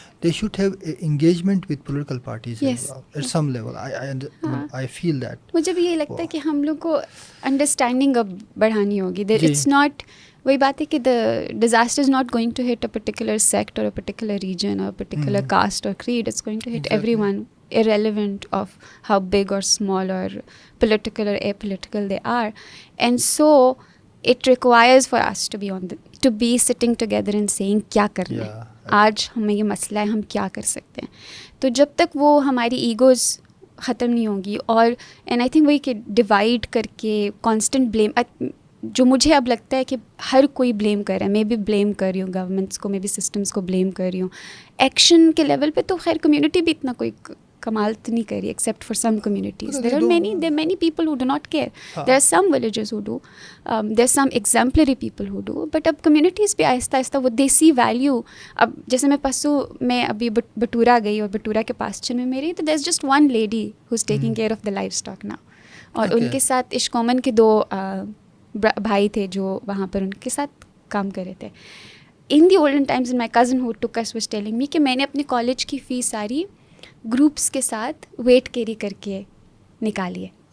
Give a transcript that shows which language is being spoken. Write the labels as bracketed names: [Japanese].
[English] They should have engagement with political parties at some level. I feel that. [Urdu] مجھے بھی یہ لگتا ہے کہ ہم لوگ کو انڈرسٹینڈنگ اب بڑھانی ہوگی. [English] it's not, [Urdu] وہی بات ہے کہ [English] The disaster is not going to hit a particular sect or a particular region or particular caste or creed. It's going to hit everyone irrelevant of how big or small or political or apolitical they are. And so it requires for us to be sitting together and saying [Urdu] کیا کرنا ہے, آج ہمیں یہ مسئلہ ہے, ہم کیا کر سکتے ہیں. تو جب تک وہ ہماری ایگوز ختم نہیں ہوگی, اور [English] and I think [Urdu] وہی کہ ڈیوائڈ کر کے کانسٹنٹ بلیم, جو مجھے اب لگتا ہے کہ ہر کوئی بلیم کر رہا ہے, میں بھی بلیم کر رہی ہوں گورنمنٹس کو, میں بھی سسٹمس کو بلیم کر رہی ہوں. ایکشن کے لیول پہ تو خیر کمیونٹی بھی اتنا کوئی کمال تو نہیں کری, [English] Except for some communities. there are many people who do not care. There are some villages who do, there are some exemplary people who do, but [Urdu] اب کمیونٹیز بھی آہستہ آہستہ وہ دیسی ویلیو. اب جیسے میں پرسوں میں ابھی بٹورا گئی, اور بٹورا کے پاسچر میں میری, تو [English] there is just one lady who's taking care of the livestock now. [Urdu] اور ان کے ساتھ اشکومن کے 2 بھائی تھے جو وہاں پر ان کے ساتھ کام کر رہے تھے. [English] In the olden times, my cousin who took us was telling me [Urdu] کہ میں نے اپنے کالج کی فیس ساری گروپس کے ساتھ ویٹ کیری کر کے نکالی ہے.